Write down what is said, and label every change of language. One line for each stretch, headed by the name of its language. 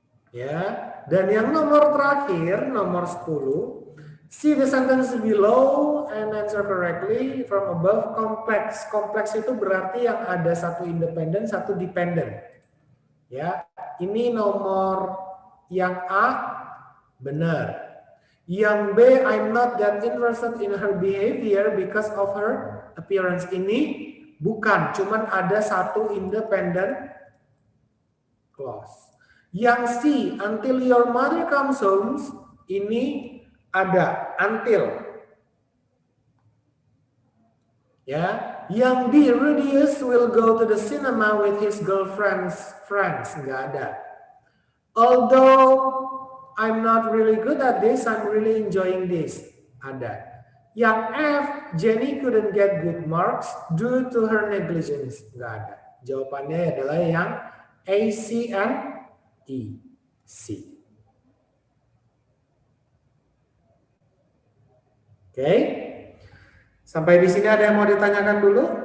Indonesian: Ya, dan yang nomor terakhir, nomor 10.
English: See the sentence below and answer correctly from above.
Indonesian: Complex. Complex itu berarti yang ada 1 independent, 1 dependent. Ya, ini nomor yang A benar. Yang B,
English: I'm not that interested in her behavior because of her appearance.
Indonesian: Ini bukan, cuman ada 1 independent clause. Yang C,
English: until your mother comes home,
Indonesian: ini ada
English: until.
Indonesian: Ya, yang D,
English: Rudius will go to the cinema with his girlfriend's friends.
Indonesian: Nggak ada.
English: Although I'm not really good at this, I'm really enjoying this.
Indonesian: Ada. Yang F,
English: Jenny couldn't get good marks due to her negligence.
Indonesian: Nggak ada. Jawabannya adalah yang A, C, and E. C. Oke. Sampai di sini ada yang mau ditanyakan dulu?